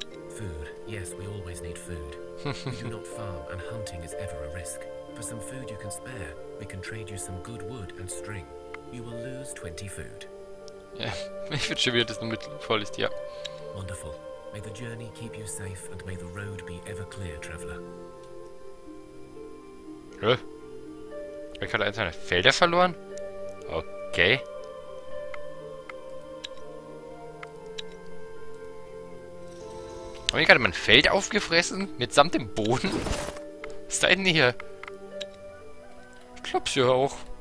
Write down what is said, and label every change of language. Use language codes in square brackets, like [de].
[en] Food. Yes, we always need food. We do not farm, and hunting is ever a risk. For some food you can spare, we can trade you some good wood and string. You will lose 20 food. [de] Ja, ich finde schon wieder, dass es nur voll ist, ja. [en] Wonderful. May the journey keep you safe and may the road be ever clear, traveler. [de] Ich hatte seine Felder verloren? Okay. Haben wir gerade mein Feld aufgefressen? Mitsamt dem Boden? Was ist da denn hier? Ich glaub's ja auch.